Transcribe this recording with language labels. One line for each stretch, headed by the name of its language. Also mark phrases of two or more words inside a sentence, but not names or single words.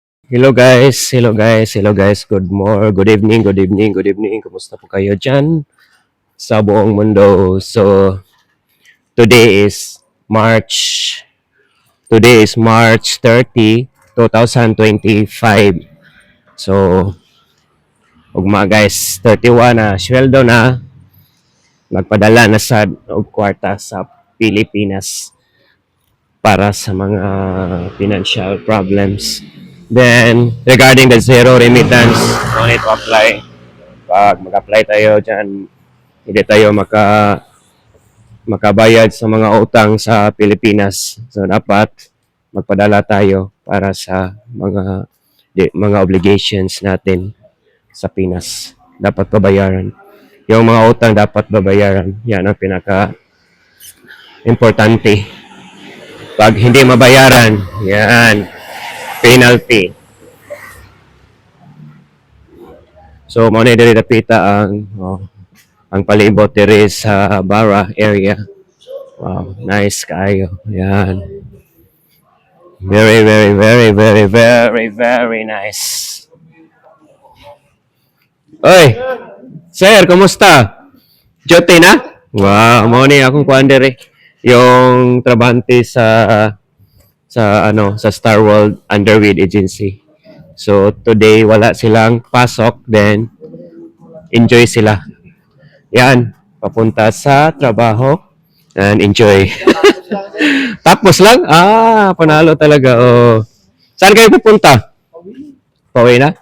English: Hello guys. Good evening.
Filipino: Kumusta po kayo dyan sa buong mundo?
English: So, today is March, today is March 30, 2025. So,
Cebuano: ugma guys, 31 na, sweldo na, nagpadala na sa og kwarta sa Pilipinas para sa mga
English: financial problems. Then, regarding the zero remittance, no need to apply.
Filipino: Pag mag-apply tayo dyan, hindi tayo makabayad sa mga utang sa Pilipinas. So, dapat magpadala tayo para sa mga obligations natin sa Pinas. Dapat babayaran. Yung mga utang dapat babayaran. Yan ang pinaka-importante. Pag hindi mabayaran, yan, penalty. So,
Cebuano: mao na diri dapita ang palibot diri sa Bara area. Wow, nice kayo. Yan.
English: Very nice.
Filipino: Oy, sir, kumusta?
Cebuano: Jote na? Wow, mao ni akong kuan diri.
Filipino: Yung trabante sa Star World Underweed Agency.
English: So today
Filipino: wala silang pasok, then enjoy sila. Yan, papunta sa trabaho and enjoy. Tapos lang? Panalo talaga. Oh. Saan kayo pupunta? Pauwi na?